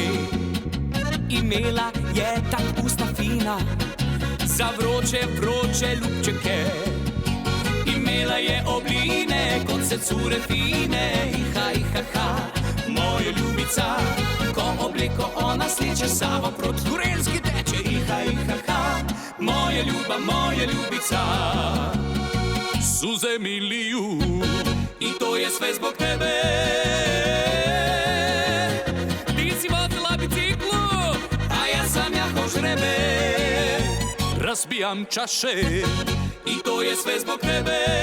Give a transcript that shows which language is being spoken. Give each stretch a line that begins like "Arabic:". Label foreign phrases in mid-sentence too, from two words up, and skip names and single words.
Slovenian: Imela je tak usta fina, za vroče ljubčeke. Imela je obline, kot se cure fine. Iha, moja ljubica, ko obleko ona sleče, sama proti Gorenjski teče. Iha, moja ljubica.
Serbian: Suze mi liju, i to je sve zbog tebe. Ti si vozila biciklu, a ja sam jahao žrebe. Razbijam čaše, i to je sve zbog tebe.